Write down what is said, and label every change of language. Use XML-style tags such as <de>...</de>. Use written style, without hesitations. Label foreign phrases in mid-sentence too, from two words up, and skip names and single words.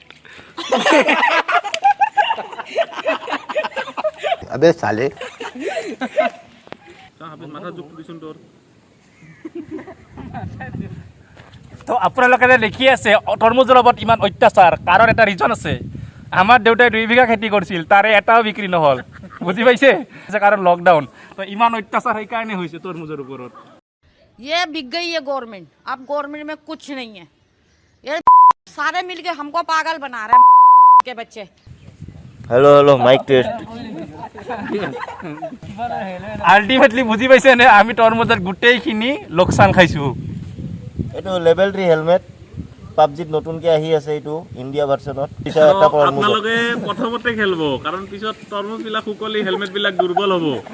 <hi>अबे साले</hi> <as>তো আপোনালোকে যে দেখি আছে তৰমুজৰ ওপৰত ইমান অত্যাচাৰ কাৰণ এটা ৰিজন আছে আমাৰ দেউতাই 2 বিঘা খেতি কৰিছিল তাৰে এটাও বিক্ৰী নহ'ল বুজি পাইছে কাৰণ লকডাউন তো ইমান অত্যাচাৰ সেইকাৰণে হৈছে তৰমুজৰ ওপৰত</as> <hi>ये बिक गई है गवर्नमेंट अब गवर्नमेंट में कुछ नहीं है ये सारे मिलके हमको पागल बना रहे हैं के बच्चे</hi> <en>hello mic test</en> <as>আল্টিমেটলি বুজি পাইছে নে আমি তৰমুজৰ গোটেইখিনি লোকচান খাইছোঁ এইটো লেভেল 3 হেলমেট পাবজিত নতুনকৈ আহি আছে এইটো ইণ্ডিয়া ভাৰ্চনত পিছত এটা আপোনালোকে প্ৰথমতে খেলব কাৰণ পিছত তৰমুজবিলাক শুকলি হেলমেটবিলাক দুৰ্বল হ'ব</as>